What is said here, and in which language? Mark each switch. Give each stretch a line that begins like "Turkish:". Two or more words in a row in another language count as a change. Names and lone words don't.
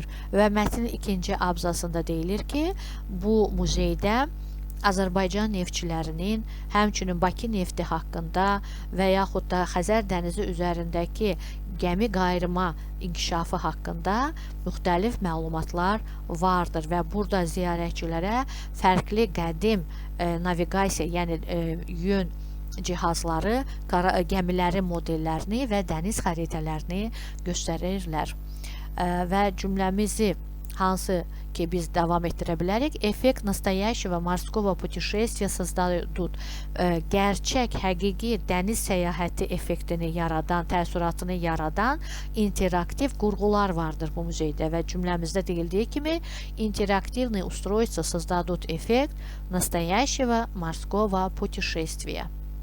Azerbaijani: Və mətnin ikinci abzasında deyilir ki, bu muzeydə Azərbaycan neftçilərinin, həmçinin Bakı nefti haqqında və yaxud da Xəzər dənizi üzərindəki gəmi qayırma inkişafı haqqında müxtəlif məlumatlar vardır və burada ziyarətçilərə fərqli qədim naviqasiya, yəni yön cihazları, gəmilərin modellərini və dəniz xəritələrini göstərirlər. Və cümləmizi hansı ki biz davam etdirə bilərik.
Russian: Effekt настоящего морского путешествия создадут.
Azerbaijani: Gerçək, həqiqi dəniz səyahəti effektini yaradan, təəssüratını yaradan interaktiv qurğular vardır bu muzeydə və cümləmizdə deyildiyi kimi
Russian: interaktivные устройства создадут эффект настоящего морского путешествия.